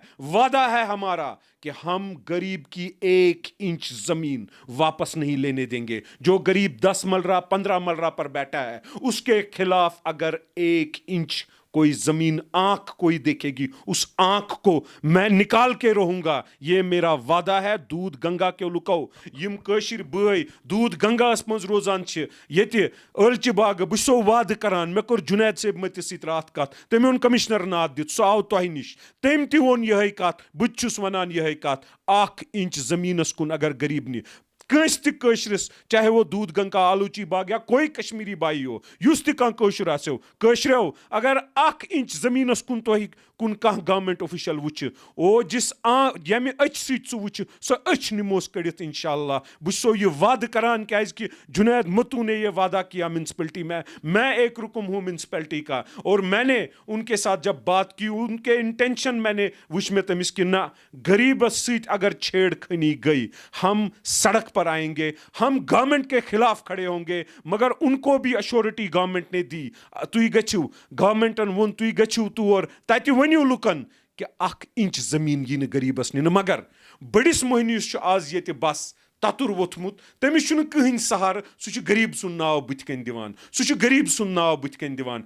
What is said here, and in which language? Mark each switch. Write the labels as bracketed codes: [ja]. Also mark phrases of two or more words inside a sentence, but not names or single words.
[ur] وعدہ ہے ہمارا کہ ہم غریب کی 1 انچ زمین واپس نہیں لینے دیں گے. جو غریب 10 مرلہ 15 مرلہ پر بیٹھا ہے اس کے خلاف اگر 1 انچ کوئی زمین آنکھ کوئی دیکھے گی, اس آنکھ کو میں نکال کے رہوں گا. یہ میرا وعدہ ہے. [ks] دودھ گنگا کے لکو یم کشر بھائی دودھ گنگا اس مز روزان چھ یتی ٲلچہِ باغ, بہٕ چھُسو وعدٕ کران, مےٚ کوٚر جُنید صٲب مٔتِس سۭتۍ راتھ کتھ, تٔمۍ اوٚن کمشنر ناد دِتھ, سُہ آو تۄہہِ نِش, تٔمۍ تہِ ووٚن یِہے کتھ, بہٕ تہِ چھُس ونان یِہے کتھ. 1 انچ زمینس کُن اگر غریب نہِ کنس تہ کشرس, [ur] چاہے وہ دودھ گنگا آلوچی باغ یا کوئی کشمیری بائی ہو, [ks] یس تہ کانٛہہ کٲشُر آسیو, کٲشریو اگر 1 انچ زمینس کُن تۄہہِ کُن کانٛہہ [en] government official [ks] وٕچھِ, او جس ییٚمہِ أچھ سۭتۍ سُہ وٕچھِ سۄ أچھ نِموس کٔڑِتھ انشاءاللہ. بہٕ چھُسو یہ وعدٕ کران کیازِ [ur] کہ جنید متو نے یہ وعدہ کیا म्यूनसिपैलिटी میں ایک رکن ہوں म्यूनसिपैलिटी کا, اور میں نے ان کے ساتھ جب بات کی ان کے انٹینشن میں نے وچھ میں [ks] تمس کہ نہ غریبس سۭتۍ [ur] اگر چھیڑ خانی گئی ہم سڑک پر آئیں گے, ہم گورنمنٹ کے خلاف کھڑے ہوں گے, مگر ان کو بھی اشورٹی گورنمنٹ نے دی. [ks] تُہۍ گٔژھِو, گورنمنٹن ووٚن تُہۍ گٔژھِو تور, تتہِ ؤنِو لُکن کہ 1 انچ زمین یی نہٕ غریبس نِنہٕ. مگر بٔڑِس مٔہنِوِس چھُ آز ییٚتہِ بس تتُر ووٚتھمُت, تٔمِس چھُنہٕ کٕہٕنۍ سہارٕ, سُہ چھُ غریب سُنٛد ناو بٕتھِ کَنۍ دِوان, سُہ چھُ غریب سُنٛد ناو بٕتھِ کَنۍ دِوان.